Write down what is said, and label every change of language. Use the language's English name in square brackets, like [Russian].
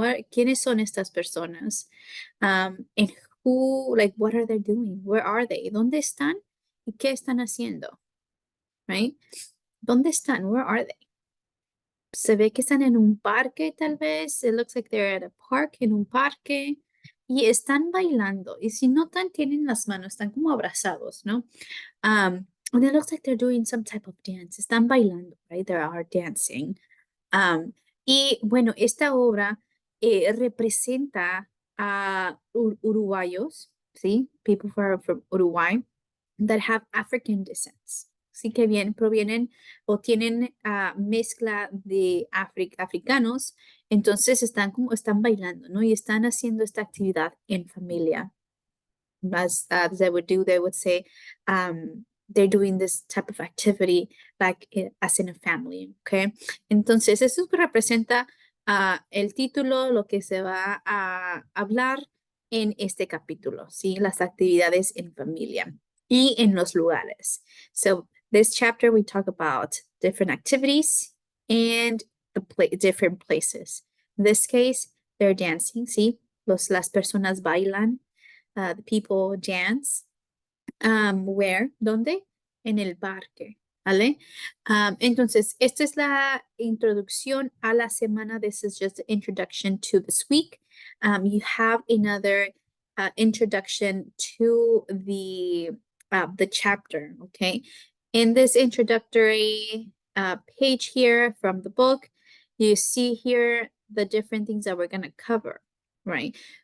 [Spanish] ¿Quiénes son estas personas? [English] And who, like, what are they doing? Where are they? [Spanish] ¿Dónde están? ¿Y qué están haciendo? Right? ¿Dónde están? Where are they? Se ve que están en un parque, tal vez. [English] It looks like they're at a park, [Spanish] en un parque. Y están bailando. Y si notan, tienen las manos, están como abrazados, ¿no? [English] And it looks like they're doing some type of dance. [Spanish] Están bailando, right? [English] They are dancing. [Spanish] Y bueno, esta obra representa a uruguayos, ¿sí? [English] People from Uruguay that have African descents. [Spanish] Sí que provienen o tienen mezcla de africanos, entonces están bailando, ¿no? Y están haciendo esta actividad en familia. [English] As they would say, they're doing this type of activity like as in a family, okay? [Spanish] Entonces eso representa el título, lo que se va a hablar en este capítulo, ¿sí? Las actividades en familia y en los lugares. [English] So this chapter we talk about different activities and different places. In this case, they're dancing, ¿sí? [Spanish] Las personas bailan. [English] The people dance. Where? [Spanish] ¿Dónde? En el parque. [English] ¿vale? [Spanish] Entonces, esta es la introducción a la semana. [English] This is just the introduction to this week. You have another introduction to the chapter, okay? In this introductory page here from the book, you see here the different things that we're going to cover, right?